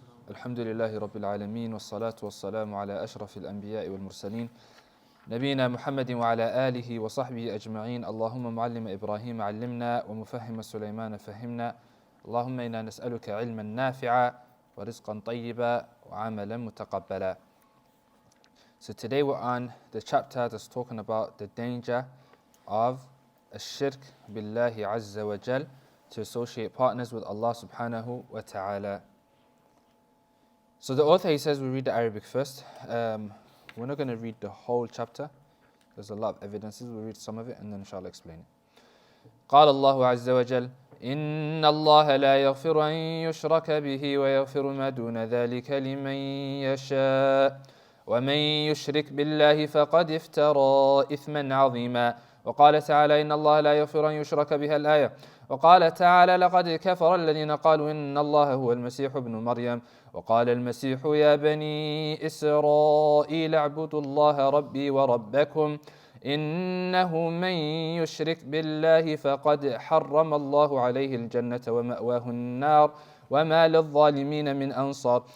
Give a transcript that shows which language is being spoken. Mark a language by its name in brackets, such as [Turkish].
[Arabic] الحمد لله رب العالمين والصلاة والسلام على أشرف الأنبياء والمرسلين نبينا محمد وعلى آله وصحبه أجمعين. اللهم معلم إبراهيم علمنا ومفهم سليمان فهمنا. اللهم إنا نسألك علما نافعا ورزقا طيبا وعملا متقبلا. [English] So today we're on the chapter that's talking about the danger of Shirk billahi azza wa jal, to associate partners with Allah subhanahu wa ta'ala. So the author, he says we read the Arabic first. We're not going to read the whole chapter. There's a lot of evidences. We'll read some of it and then inshallah explain it. [Arabic] قال الله عز وجل إن الله لا يغفر أن يشرك به ويغفر ما دون ذلك لمن يشاء ومن يشرك بالله فقد افترى إثما عظيما. وقال تعالى إن الله لا يغفر أن يشرك به الآية. وقال تعالى لقد كفر الذين قالوا إن الله هو المسيح ابن مريم وقال المسيح يا بني إسرائيل اعبدوا الله ربي وربكم إنه من يشرك بالله فقد حرم الله عليه الجنة ومأواه النار وما للظالمين من أنصار.